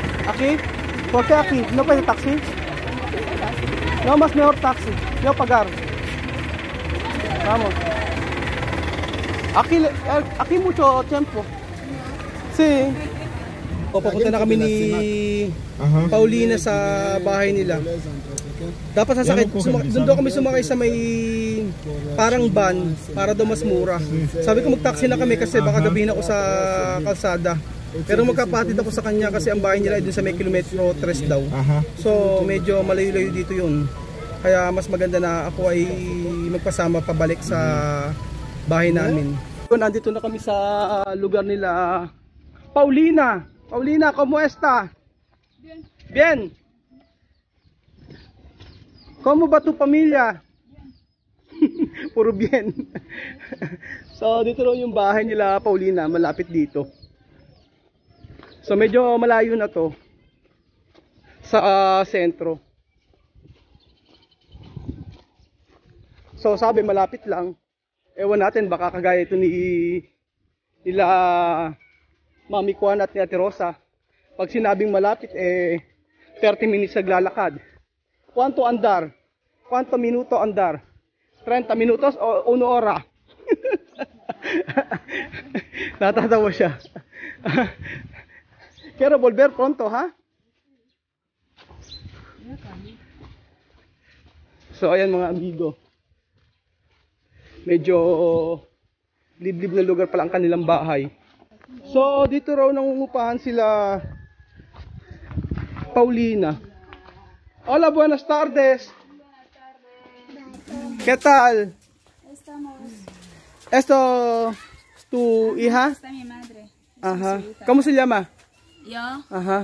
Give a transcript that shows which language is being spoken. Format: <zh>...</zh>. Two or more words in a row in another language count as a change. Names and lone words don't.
<es>Aquí? ¿Por qué aquí? ¿No puede taxi? No, más mejor taxi. Yo pagar. Vamos. Aquí mucho tiempo. Sí.</es> <tl>Papunta na kami ni Paulina sa bahay nila. Dapat sasakit, doon kami sumakay sa may parang van para daw mas mura. Sabi ko mag-taxi na kami kasi baka gabihin ako sa kalsada. Pero magkapatid ako sa kanya kasi ang bahay nila ay dun sa may kilometro 3 daw. So medyo malayo-layo dito yun. Kaya mas maganda na ako ay magpasama pabalik sa bahay namin. Nandito na kami sa lugar nila Paulina.</tl> <es>Paulina, ¿cómo está? Bien. Bien. ¿Cómo va tu familia? Bien. Puro bien.</es> <tl>So, dito raw yung bahay nila Paulina, malapit dito. So, medyo malayo na to sa sentro. So, sabi malapit lang. Ewan natin, baka kagaya ito nila Mami Juan at ni Ate Rosa. Pag sinabing malapit, 30 minutes naglalakad.</tl> <es>¿Cuánto andar? ¿Cuánto minuto andar? 30 minutos o 1 hora?</es> <tl>Natatawa siya.</tl> <es>Quiero volver pronto, ha?</es> <tl>So, ayan mga amigo. Medyo liblib na lugar pala ang kanilang bahay. So, dito raw nangungupahan sila Paulina.</tl> <es>Hola, buenas tardes. ¿Qué tal? Estamos. ¿Esto es tu hija? Está mi madre. Ajá. ¿Cómo se llama? Yo, Ajá.</es>